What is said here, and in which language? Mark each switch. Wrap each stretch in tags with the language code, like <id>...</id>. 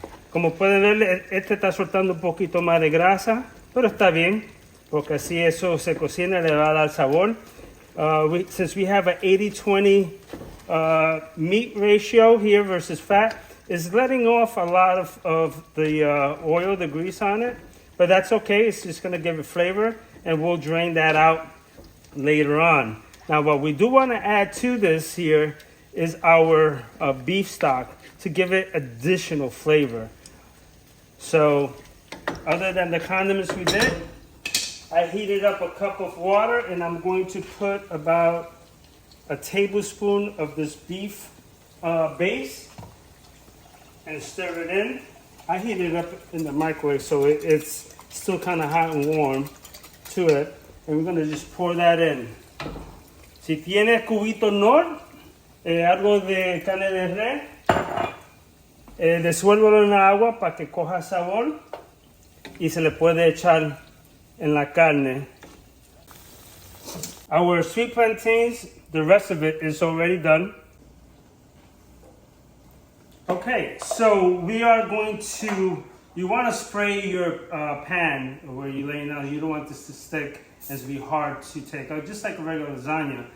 <es>Como pueden ver, este está soltando un poquito más de grasa, pero está bien, porque así eso se cocina y le va a dar sabor.</es> <en>Since we have an 80-20 meat ratio here versus fat, is letting off a lot of the oil, the grease on it. But that's okay, it's just gonna give it flavor, and we'll drain that out later on. Now what we do wanna add to this here is our beef stock to give it additional flavor. So other than the condiments we did, I heated up a cup of water, and I'm going to put about a tablespoon of this beef base and stir it in. I heat it up in the microwave so it's still kind of hot and warm to it. And we're gonna just pour that in.</en> <es>Si tienes cubito Nor, algo de carne de res, disuélvelo en la agua para que coja sabor y se le puede echar en la carne.</es> <en>Our sweet plantains, the rest of it is already done. Okay, so we are going to, you want to spray your pan where you're laying out. You don't want this to stick and to be hard to take out, just like a regular lasagna.</en>